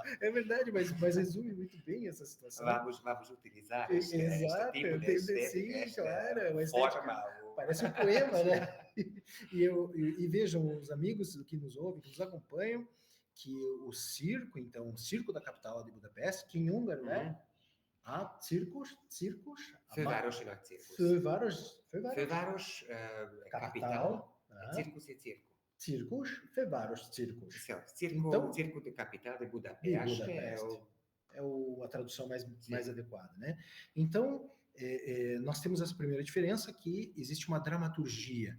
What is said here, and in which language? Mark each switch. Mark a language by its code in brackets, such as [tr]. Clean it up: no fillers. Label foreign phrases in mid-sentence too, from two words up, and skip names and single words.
[pt] É verdade, mas resume muito bem essa situação. Vamos utilizar este tipo de forma. Parece um poema, né? E vejam, os amigos que nos ouvem, que nos acompanham, que o circo, então, o Circo da Capital de Budapeste, que em húngaro, né? [hu] Circus. Főváros, nagy cirkusz. Főváros, [pt] capital. Circus e circo. [hu] Circus, Főváros, circus. [pt] Então, Circo de Capital de Budapeste. É a tradução mais adequada, né? Então, nós temos essa primeira diferença, que existe uma dramaturgia.